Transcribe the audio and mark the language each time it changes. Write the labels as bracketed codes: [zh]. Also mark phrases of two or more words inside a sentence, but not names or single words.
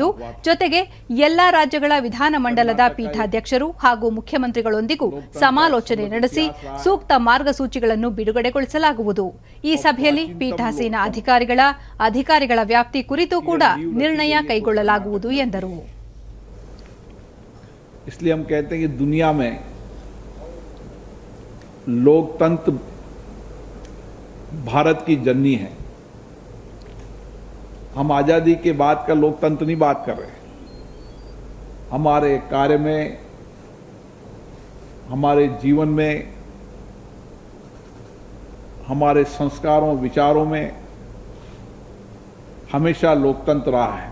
[kn] ಜೊತೆಗೆ ಎಲ್ಲಾ ರಾಜ್ಯಗಳ ವಿಧಾನಮಂಡಲದ ಪೀಠಾಧ್ಯಕ್ಷರು ಹಾಗೂ ಮುಖ್ಯಮಂತ್ರಿಗಳೊಂದಿಗೂ ಸಮಾಲೋಚನೆ ನಡೆಸಿ ಸೂಕ್ತ ಮಾರ್ಗಸೂಚಿಗಳನ್ನು ಬಿಡುಗಡೆಗೊಳಿಸಲಾಗುವುದು. ಈ ಸಭೆಯಲ್ಲಿ ಪೀಠಾಸೀನ ಅಧಿಕಾರಿಗಳ ವ್ಯಾಪ್ತಿ ಕುರಿತು ಕೂಡ ನಿರ್ಣಯ ಕೈಗೊಳ್ಳಲಾಗುವುದು ಎಂದರು. [hi] इसलिए हम कहते हैं कि दुनिया में लोकतंत्र भारत की जननी है. हम आजादी के बाद का लोकतंत्र नहीं बात कर रहे. हमारे कार्य में, हमारे जीवन में, हमारे संस्कारों, विचारों में हमेशा लोकतंत्र रहा है.